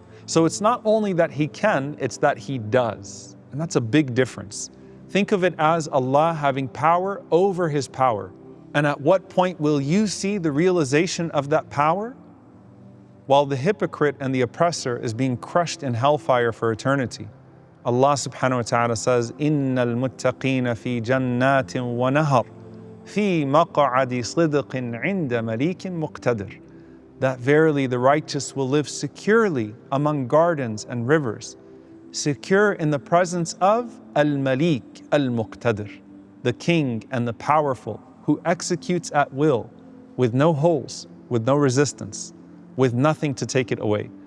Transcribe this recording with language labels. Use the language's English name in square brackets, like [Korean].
[English] So it's not only that he can, it's that he does. And that's a big difference. Think of it as Allah having power over His power. And at what point will you see the realization of that power? While the hypocrite and the oppressor is being crushed in hellfire for eternity. Allah subhanahu wa ta'ala says, [Arabic] إِنَّ الْمُتَّقِينَ فِي جَنَّاتٍ وَنَهَرٍ فِي مَقْعَدِ صِدْقٍ عِنْدَ مَلِيكٍ مُقْتَدِرٍ. [English] That verily the righteous will live securely among gardens and rivers, secure in the presence of Al-Malik Al-Muqtadir, the king and the powerful, who executes at will, with no holes, with no resistance, with nothing to take it away.